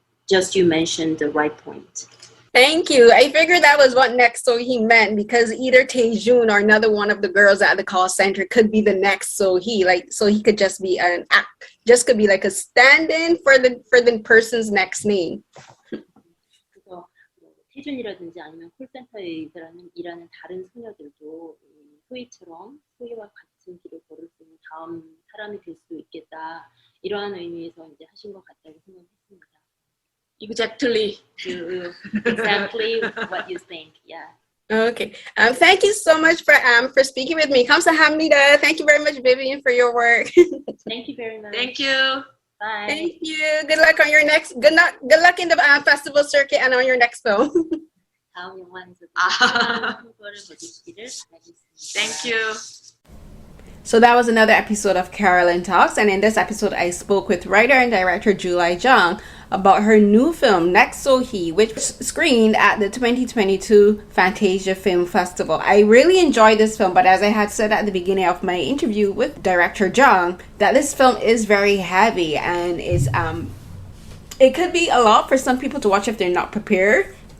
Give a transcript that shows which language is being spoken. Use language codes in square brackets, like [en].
[ko] Just you mentioned the right point. Thank you. I figured that was what next So-hee meant because either Taejun or another one of the girls at the call center could be the next So-hee. Like So-hee could just be could be like a stand-in for the person's next name. 그래서 태준이라든지 아니면 콜센터에 일하는 다른 소녀들도 소희처럼 소희와 같은 길을 걸을 수 있는 다음 사람이 될 수도 있겠다. 이러한 의미에서 이제 하신 것 같다고 생각했습니다. [en] Exactly. Exactly what you think. Yeah. Okay. Thank you so much for speaking with me. [ko] 감사합니다. [en] Thank you very much, Vivian, for your work. Thank you very much. Thank you. Bye. Thank you. Good luck on your next. Good luck in the festival circuit and on your next film. [ko] 다음 영화에서도 성과를 거두시기를 바라겠습니다. [en] Thank you. So that was another episode of Carolyn Talks, and in this episode I spoke with writer and director July Jung about her new film Next So-hee, which screened at the 2022 Fantasia Film Festival. I really enjoyed this film, but as I had said at the beginning of my interview with director Jung, that this film is very heavy and it could be a lot for some people to watch if they're not prepared.